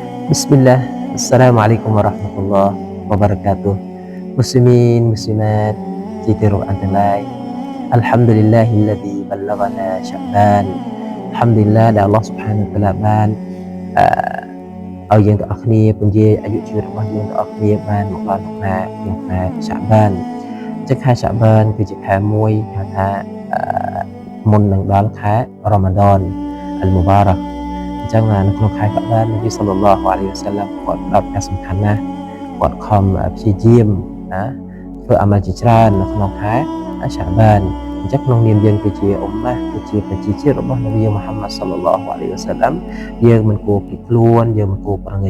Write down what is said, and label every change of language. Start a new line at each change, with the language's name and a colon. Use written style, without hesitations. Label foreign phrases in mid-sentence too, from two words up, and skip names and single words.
Arabic: بسم الله، السلام عليكم ورحمة الله وبركاته. مسلمين، مسلمات, di tiru antelai. الحمد لله الذي بلغنا شعبان.
Khmer: Alhamdulillah ដែល
Arabic: الله سبحانه وتعالى
Khmer: បានឲ្យយើងទាំងអស់គ្នាពន្យាអាយុជីវិតរបស់យើងទាំងអស់គ្នាបានមកដល់ក្នុងខែ Sya'ban ចឹងខែ Sya'ban គឺជាខែមួយហៅថាមុននឹងដល់ខែ Ramadan al-Mubarak អញ្ចឹងនៅក្នុងខែ Sya'ban
Arabic: النبي صلى الله عليه وسلم
Khmer: គាត់ផ្ដោតការសំខាន់ណាស់គាត់ខំព្យាយាមណាធ្វើអាម៉ាល់ជាច្រើននៅក្នុងខែ Sya'ban អញ្ចឹងក្នុងនាមយើង គឺជាអ៊ុម៉ាស់គឺជាប្រជាជាតិរបស់នប៊ីមូហាម៉ាត់
Arabic: صلى الله عليه وسلم
Khmer: យើងមិនគួរភ្លេចខ្លួនយើងមិនគួរប្រងើយ